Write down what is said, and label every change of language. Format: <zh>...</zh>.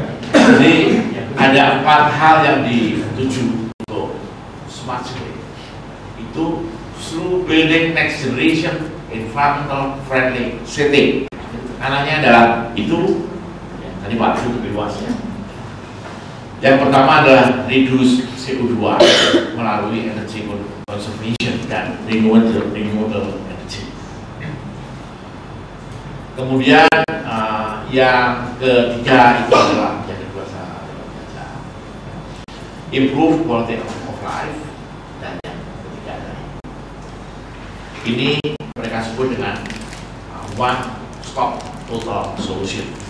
<id>Jadi ada 4 hal yang dituju untuk smart city.</id> <en>Itu through building next generation environmental friendly city.</en> <id>Tekanannya adalah itu ya, tadi Pak itu lebih luasnya. Yang pertama adalah reduce CO2 melalui</id> <en>energy conservation</en> <id>dan</id> <en>renewable energy.</en> <id>Kemudian yang ketiga itu adalah yang kedua saya baca,</id> <en>improve quality of life,</en> <id>dan yang ketiga tadi ini mereka sebut dengan</id> <en>one stop total solution.</en>